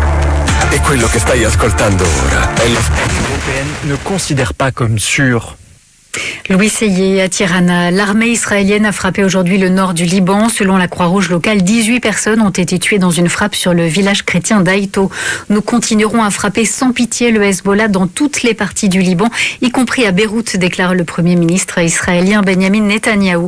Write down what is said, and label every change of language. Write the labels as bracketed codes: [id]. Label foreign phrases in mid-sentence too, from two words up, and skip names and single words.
[it] Et quello che stai ascoltando ora è lo spot. [fr] L'Européenne ne considère pas comme sûr Louis Seyé à Tirana. L'armée israélienne a frappé aujourd'hui le nord du Liban. Selon la Croix-Rouge locale, 18 personnes ont été tuées dans une frappe sur le village chrétien d'Aïto. Nous continuerons à frapper sans pitié le Hezbollah dans toutes les parties du Liban, y compris à Beyrouth, déclare le Premier ministre israélien Benjamin Netanyahou.